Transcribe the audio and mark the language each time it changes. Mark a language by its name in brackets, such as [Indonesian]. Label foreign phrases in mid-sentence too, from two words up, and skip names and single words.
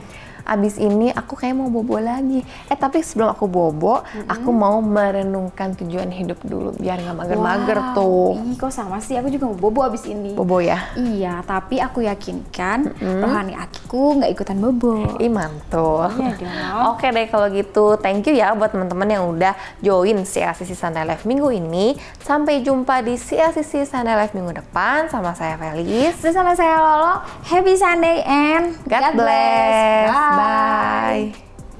[Indonesian] Abis ini aku kayak mau bobo lagi. Tapi sebelum aku bobo, aku mau merenungkan tujuan hidup dulu biar nggak mager-mager tuh. Ih, kok sama sih? Aku juga mau bobo abis ini. Bobo ya? Iya, tapi aku yakinkan rohani aku nggak ikutan bobo. Ih, mantul. Iya dong. Oke deh kalau gitu, [English] thank you [Indonesian] ya buat teman-teman yang udah join CLCC Sunday Live minggu ini. Sampai jumpa di CLCC Sunday Live minggu depan sama saya Felis. Terus sama saya Lolo. [English] Happy Sunday and God bless. Bye. Bye.